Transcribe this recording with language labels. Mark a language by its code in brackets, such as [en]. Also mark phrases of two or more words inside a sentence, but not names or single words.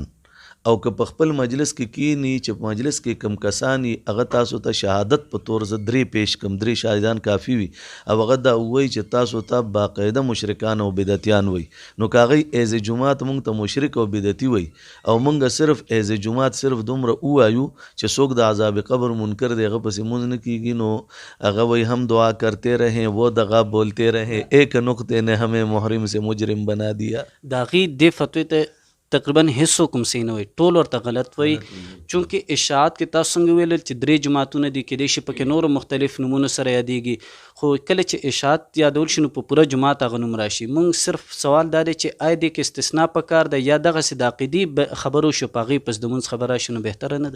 [ps] او که په خپل مجلس کې کینی چې په مجلس کې کم کسان وي هغه تاسو ته شهادت په طور زه 3 پیش کم، 3 شاهدان کافي وي، او هغه دا ووایي چې تاسو ته باقاعده مشرکان او بدعتیان وي، نو که هغوی ایز جماعت مونږ ته مشرک او بدعتي وي او مونږ صرف ایز جماعت صرف دومره ووایو چې څوک د عذاب قبر منکر دی هغه پسې مونځ نه کېږي، نو هغه وایي [ur] هم دعا کرتے رہیں وہ دغا بولتے رہیں ایک نقطے نے ہمیں محرم سے مجرم بنا دیا. [ps] د هغې دې فتوی ته تقریبا هیڅ څوک هم صحیح نه وایي، ټول ورته غلط وایي. چونکې اشاعت کې تاسو څنګه ویلل چې 3 جماعتونه دي، کیدای شي پکې نورو مختلف نومونو سره یادېږي، خو کله چې اشاعت یادول شي نو په پوره جماعت هغه نوم راشي. مونږ صرف سوال دا دی چې آیا دې کې استثناء پکار ده یا دغسې د عقیدې خبرو شو په هغې پس د مونځ خبره راشي نو بهتره نه ده.